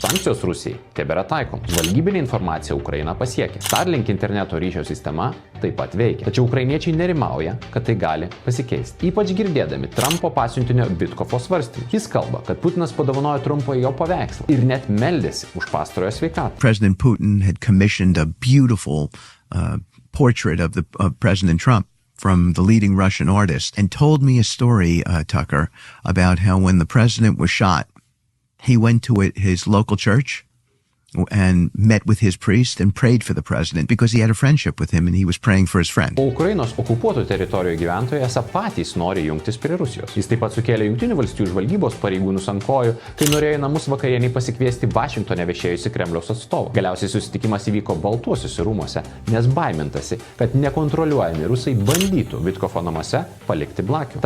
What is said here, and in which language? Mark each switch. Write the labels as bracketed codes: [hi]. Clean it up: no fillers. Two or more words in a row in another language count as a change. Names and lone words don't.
[lt] Sankcijos Rusijai tebėra taikomos. Žvalgybinė informacija Ukrainą pasiekė. Starlink interneto ryšio sistema taip pat veikia. Tačiau ukrainiečiai nerimauja, kad tai gali pasikeisti. Ypač girdėdami Trumpo pasiuntinio Vitkofo svarstymus. Jis kalba, kad Putinas padovanojo Trumpui jo paveikslą ir net meldėsi už pastarojo sveikatą. [en] President Putin had commissioned a beautiful portrait of President Trump from the leading Russian artist, and told me a story, Tucker, about how when the president was shot, he went to his local church and met with his priest and prayed for the president because he had a friendship with him and he was praying for his friend. [lt] O Ukrainos okupuotų teritorijų gyventojai esą patys nori jungtis prie Rusijos. Jis taip pat sukėlė Jungtinių valstijų žvalgybos pareigūnus ant kojų, kai norėjo į namus vakarieniai pasikviesti Vašingtone viešėjusi Kremliaus atstovą. Galiausiai susitikimas įvyko Baltuosiuose rūmuose, nes baimintasi, kad nekontroliuojami rusai bandytų Vitkofo namuose palikti blakių.